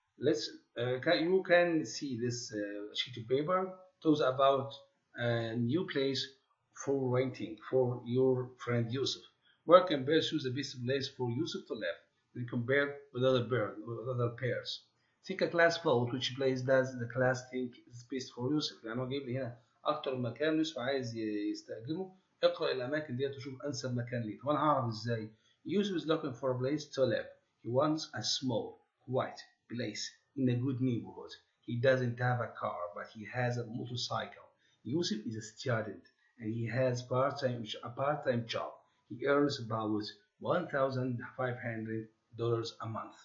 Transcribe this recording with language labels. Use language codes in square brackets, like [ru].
[en] You can see this sheet of paper talks about a new place for renting for your friend Yusuf. Where can bears choose the best place for Yusuf to live when compared with other pairs? Think a class vote which place does the class think is best for Yusuf. [ar] يعني هو جايب لي هنا أكتر مكان يوسف عايز يستأجره. اقرأ الأماكن دي تشوف أنسب مكان ليه. طب أنا هعرف إزاي؟ [en] Yusuf is looking for a place to live. He wants a small, quiet place in a good neighborhood. He doesn't have a car, but he has a motorcycle. Yusuf is a student and he has a part-time job. He earns about $1,500 a month.